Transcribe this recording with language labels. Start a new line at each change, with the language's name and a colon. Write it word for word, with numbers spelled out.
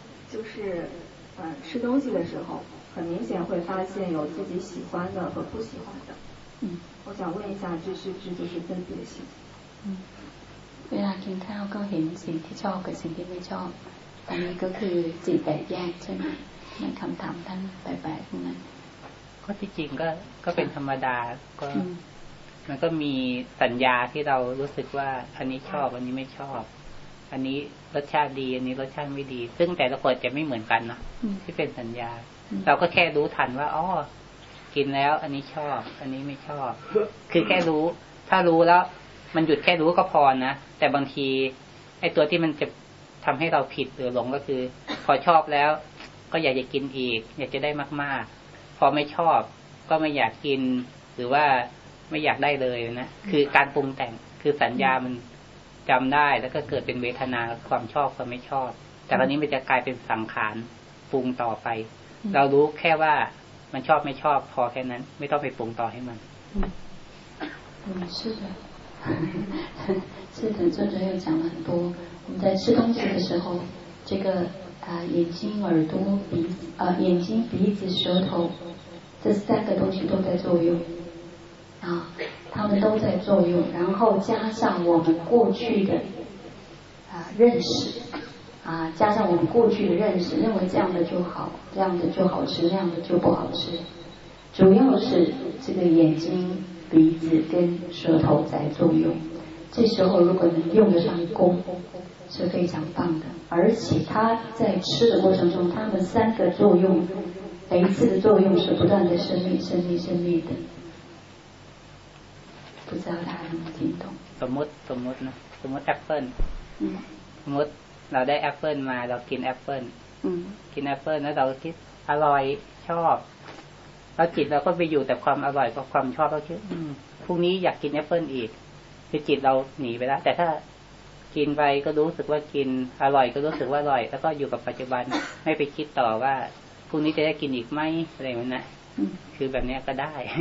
Chinese: 就是，嗯，吃东西的时候，很明显会发现有自己喜欢的和不喜欢的。嗯。我想问一下，这是不是就是分别心？嗯。
Thai: เวลากินข้าวก็เห็นสิ่งที่ชอบกับสิ่งที่ไม่ชอบอันนี้ก็คือจิตแตกแยกใช่ไหมในคำถามท่านแปลกๆนั้น ก็ที่จริงก็ก็เป็นธรรมดาก็มันก็มีสัญญาที่เรารู้สึกว่าอันนี้ชอบอันนี้ไม่ชอบอันนี้รสชาติดีอันนี้รสชาติไม่ดีซึ่งแต่ละคนจะไม่เหมือนกันนะที่เป็นสัญญาเราก็แค่รู้ทันว่าอ๋อ กินแล้วอันนี้ชอบอันนี้ไม่ชอบคือแค่รู้ถ้ารู้แล้วมันหยุดแค่รู้ก็พอนะแต่บางทีไอ้ตัวที่มันจะทำให้เราผิดหรือหลงก็คือพอชอบแล้วก็อยากจะกินอีกอยากจะได้มากๆพอไม่ชอบก็ไม่อยากกินหรือว่าไม่อยากได้เลยนะคือการปรุงแต่งคือสัญญามัน จำได้แล้วก็เกิดเป็นเวทนาความชอบความไม่ชอบแต่คราวนี้มันจะกลายเป็นสังขารปรุงต่อไปเรารู้แค่ว่ามันชอบไม่ชอบพอแค่นั้นไม่ต้องไปปรุงต่อให้มัน
Chinese: 嗯是的是的作者有讲了很多我们在吃东西的时候这个啊、呃、眼睛耳朵鼻啊、呃、眼睛鼻子舌头这三个东西都在作用啊它们都在作用然后加上我们过去的啊认识啊加上我们过去的认识认为这样的就好这样的就好吃这样的就不好吃主要是这个眼睛鼻子跟舌头在作用这时候如果能用得上功是非常棒的而且它在吃的过程中它们三个作用每一次的作用是不断的生灭生灭生灭的不知道大家能听懂
Thai: สมมติสมมตินะสมมติแอปเปิ้ลสมมติเราได้แอปเปิ้ลมาเรากินแอปเปิ้ลกินแอปเปิ้ลแล้วเราคิดอร่อยชอบแล้วจิตเราก็ไปอยู่แต่ความอร่อยกับความชอบเราคิดพรุ่งนี้อยากกินแอปเปิ้ลอีกคือจิตเราหนีไปแล้วแต่ถ้ากินไปก็รู้สึกว่ากินอร่อยก็รู้สึกว่าอร่อยแล้วก็อยู่กับปัจจุบันไม่ไปคิดต่อว่าพรุ่งนี้จะได้กินอีกไหมอะไรแบบนั้นคือแบบนี้ก็ได้